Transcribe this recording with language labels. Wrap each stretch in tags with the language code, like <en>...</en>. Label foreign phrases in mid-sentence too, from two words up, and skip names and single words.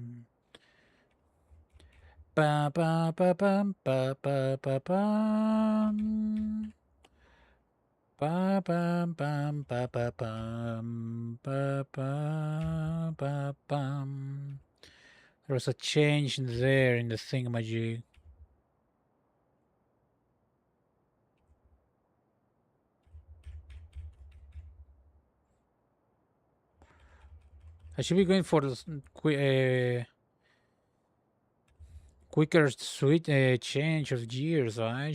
<en>Pa pa pa pam pa pa pa pam. Pa pam pam pa pa pam pa pa pa pam. There was a change there in the thingamajig. I should be going for the quicker switch change of gears, right?</en>